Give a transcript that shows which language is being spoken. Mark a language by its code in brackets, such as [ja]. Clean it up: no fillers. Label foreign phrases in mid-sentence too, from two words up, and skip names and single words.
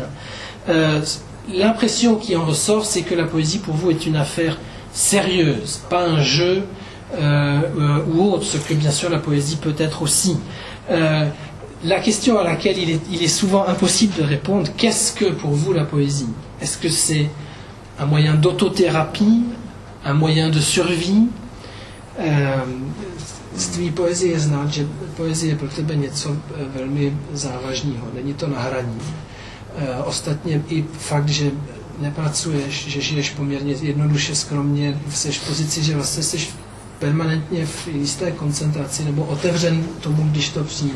[fr] L'impression qui en ressort, c'est que la poésie, pour vous, est une affaire sérieuse, pas un jeu ou autre, ce que bien sûr la poésie peut être aussi. La question à laquelle il est souvent impossible de répondre, qu'est-ce que pour vous la poésie? Est-ce que c'est un moyen d'autothérapie, un moyen de survie? [cs] Z tvý poezie je znát, že poezie je pro tebe něco velmi závažného, není to na hraní. Ostatně i fakt, že nepracuješ, že žiješ poměrně jednoduše, skromně, jsi v pozici, že vlastně jsi permanentně v jisté koncentraci nebo otevřen tomu, když to přijde.